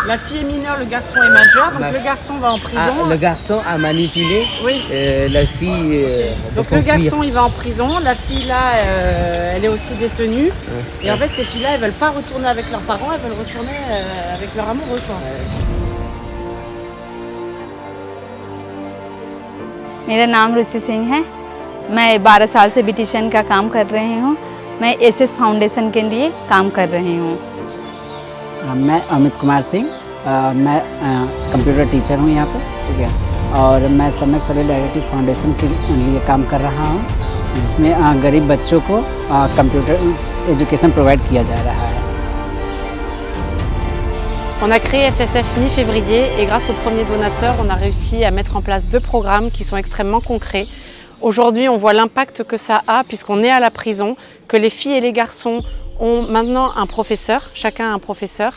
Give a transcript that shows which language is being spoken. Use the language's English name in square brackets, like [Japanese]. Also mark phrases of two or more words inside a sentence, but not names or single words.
[French] La fille est mineure, le garçon est majeur, donc le garçon va en prison. Le garçon a manipulé la fille. Donc le garçon il va en prison, la fille là elle est aussi détenue. Et en fait ces filles là elles veulent pas retourner avec leurs parents, elles veulent retourner avec leur amoureux quoi. [Hindi] मेरा नाम रुचि सिंह है। मैं 12 साल से ब्यूटिशियन का काम कर रही हूँ। मैं एसएस फाउंडेशन के लिए काम कर रही हूँ। मैं अमित कुमार सिंह, मैं [English] computer teacher [Hindi] हूँ यहाँ पे, ठीक है। और मैं सम्यक सॉलिडारिटी फाउंडेशन के लिए काम कर रहा हूँ, जिसमें गरीब बच्चों को [English] computer education provide [Hindi] किया जा रहा है। [French] On a créé SSF mi-février et grâce aux premiers donateurs, on a réussi à mettre en place 2 programmes qui sont extrêmement concrets. Aujourd'hui, on voit l'impact que ça a puisqu'on est à la prison, que les filles et les garçons ont maintenant un professeur, chacun un professeur.